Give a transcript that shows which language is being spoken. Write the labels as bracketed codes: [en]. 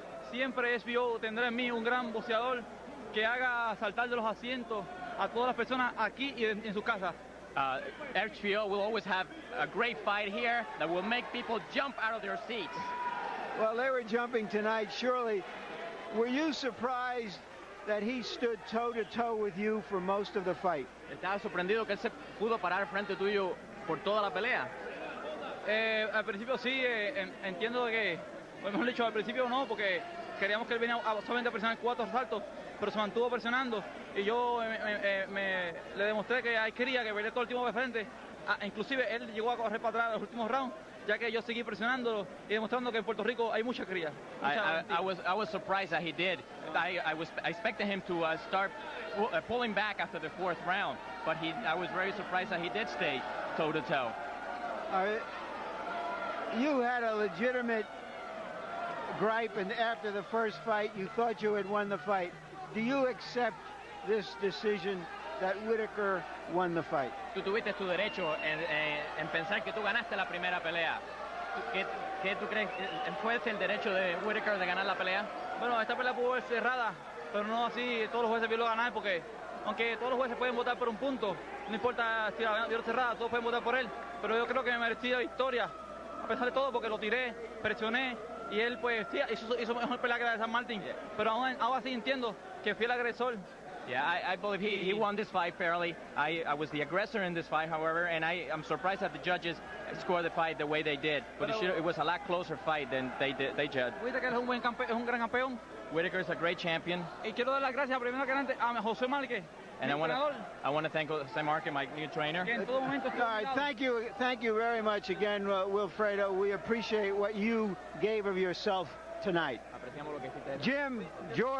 [es] Siempre HBO tendrá en mí un gran boxeador que haga saltar de los asientos a todas las personas aquí y en su casa. [en] HBO will always have a great fight here that will make people jump out of their seats. Well, they were jumping tonight, surely. Were you surprised that he stood toe-to-toe with you for most of the fight? [es] ¿Estaba sorprendido que él se pudo parar frente tuyo por toda la pelea? Al principio sí, entiendo que, o mejor dicho, al principio no, porque queríamos que él viniera solamente a presionar 4 asaltos, pero se mantuvo presionando y yo le demostré que ahí quería que peleara todo el tiempo de frente. Inclusive él llegó a correr para atrás los últimos rounds, ya que yo seguí presionándolo y demostrando que en Puerto Rico hay mucha cría. [en] I was surprised that he did. I expected him to start pulling back after the 4th round, but I was very surprised that he did stay toe-to-toe. You had a legitimate gripe, and after the first fight, you thought you had won the fight. Do you accept this decision that Whitaker won the fight? [es] Tú tuviste tu derecho en pensar que tú ganaste la primera pelea. ¿Qué tú crees? ¿Fue el derecho de Whitaker de ganar la pelea? Bueno, esta pelea pudo ser cerrada, pero no así todos los jueces vieron ganar, porque aunque todos los jueces pueden votar por un punto, no importa si la vieron cerrada, todos pueden votar por él, pero yo creo que me merecía victoria, a pesar de todo, porque lo tiré, presioné, y él pues sí, hizo mejor pelea que la de San Martín, pero aún así entiendo que fui el agresor. [en] Yeah, I believe he won this fight fairly. I was the aggressor in this fight, however, and I'm surprised that the judges scored the fight the way they did. But it was a lot closer fight than they judged. [es] Whitaker es un gran campeón. [en] Whitaker is a great champion. [es] Y quiero dar las gracias primero que nada a José Márquez. [en] And I want to thank Jose Marquez, my new trainer. All right, thank you very much again, Wilfredo. We appreciate what you gave of yourself tonight. Jim, George.